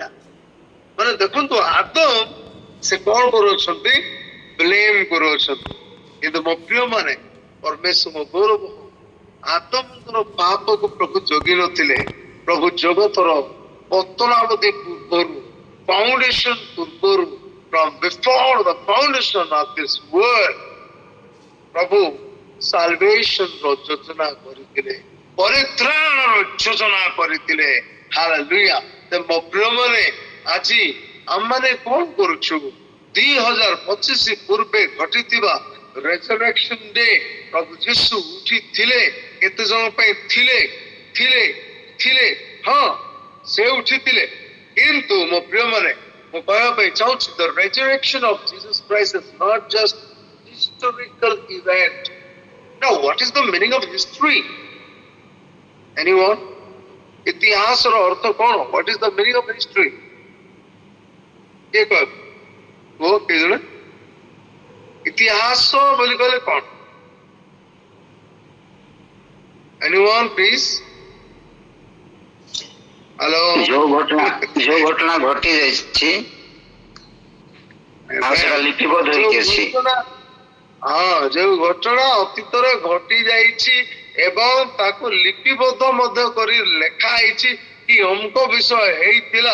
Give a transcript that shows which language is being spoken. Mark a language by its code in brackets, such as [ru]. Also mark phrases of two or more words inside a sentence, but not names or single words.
[or] ମାନେ ଦେଖନ୍ତୁ, ଆଦମ ସେ କଣ କରୁଅଛନ୍ତି? ବ୍ଲେମ କରୁଅଛନ୍ତି। କିନ୍ତୁ ମୋ ପ୍ରିୟ ମାନେ, ପରମେଶ୍ୱର ଗୌରବ, ଆଦମଙ୍କର ପାପକୁ ପ୍ରଭୁ ଜଗି ନଥିଲେ। ପ୍ରଭୁ ଜଗତର ପତନାବଧି ପୂର୍ବରୁ, ଫାଉଣ୍ଡେସନ ପୂର୍ବରୁ, [en] from before the foundation of this world, [or] ପ୍ରଭୁ ସାଲଭେସନ ର ଯୋଜନା କରିଥିଲେ, ପରିତ୍ରାଣର ଯୋଜନା କରିଥିଲେ। ହାଲେଲୁୟା। ମୋ ପ୍ରିୟମାନେ, ଆଜି ଆମମାନେ କଣ କରୁଛୁ? 2025 ପୂର୍ବେ ଘଟିଥିବା [en] resurrection day, [or] ପ୍ରଭୁ ଯୀଶୁ ଉଠିଥିଲେ। କେତେ ଜଣ ପାଇଁ ଥିଲେ? ହଁ, ସେ ଉଠିଥିଲେ, କିନ୍ତୁ ମୋ ପ୍ରିୟମାନେ, ମୁଁ କହିବା ପାଇଁ ଚାହୁଁଛି, [en] the resurrection of Jesus Christ is not just historical event. Now, what is the meaning of history? Anyone? [or] ଇତିହାସର ଅର୍ଥ କଣ? [en] What is the meaning of history? [or] କିଏ କହିବ? କୁହ, କିଏ ଜଣେ? ଇତିହାସ ବୋଲି କହିଲେ କଣ? [en] Anyone, please? [or] ହ୍ୟାଲୋ। ଯୋଉ ଘଟଣା ଘଟି ଯାଇଛି, ସେଟା ଲିପିବଦ୍ଧ ହେଇକି ଅଛି। ହଁ, ଯୋଉ ଘଟଣା ଅତୀତରେ ଘଟି ଯାଇଛି ଏବଂ ତାକୁ ଲିପିବଦ୍ଧ ମଧ୍ୟ କରି ଲେଖା ହେଇଛି କି ଅମୁକ ବିଷୟ ହେଇଥିଲା।